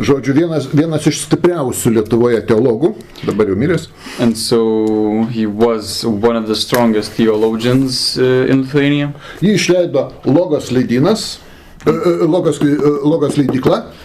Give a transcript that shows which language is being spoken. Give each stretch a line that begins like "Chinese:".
Lithuanian: Žodžiu, vienas iš stipriausių Lietuvoje teologų, dabar jau miręs.
English: And so he was one of the strongest theologians in Lithuania.
Lithuanian: Jį išleido Logos leidynas, Logos leidykla.